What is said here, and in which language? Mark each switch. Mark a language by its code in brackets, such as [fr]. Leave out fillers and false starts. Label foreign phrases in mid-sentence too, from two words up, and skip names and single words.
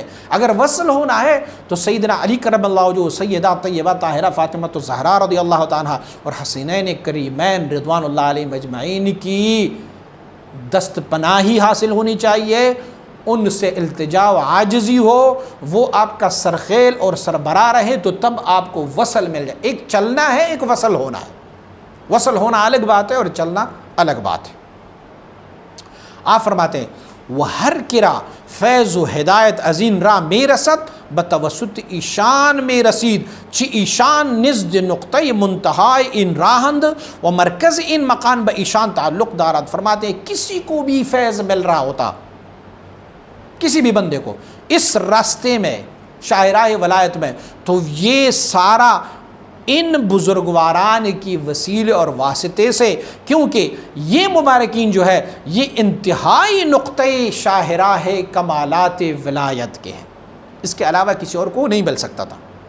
[ur] اگر وصل ہونا ہے تو سیدنا علی [ar] کرم اللہ وجہہ، [ur] سیدہ طیبہ طاہرہ فاطمہ الزہرا [ar] رضی اللہ تعالیٰ [ur] اور حسینین کریمین [ar] رضوان اللہ علیہم اجمعین [ur] کی دست پناہی حاصل ہونی چاہیے، ان سے التجا و عاجزی ہو، وہ آپ کا سرخیل اور سربراہ رہے، تو تب آپ کو وصل مل جائے۔ ایک چلنا ہے، ایک وصل ہونا ہے۔ وصل ہونا الگ بات ہے اور چلنا الگ بات ہے۔ آپ فرماتے ہیں [fa] وہ ہر کرا فیض و ہدایت ازین را میں رسد بتوسط ایشان میں رسید چی ایشان نزد نقطۂ منتہائی ان راہند و مرکز ان مکان با ایشان تعلق دارد۔ [ur] فرماتے ہیں کسی کو بھی فیض مل رہا ہوتا، کسی بھی بندے کو اس راستے میں، شاہراہ ولایت میں، تو یہ سارا ان بزرگواران کی وسیلے اور واسطے سے، کیونکہ یہ مبارکین جو ہے یہ انتہائی نقطۂ شاہراہ کمالات ولایت کے ہیں، اس کے علاوہ کسی اور کو نہیں مل سکتا تھا۔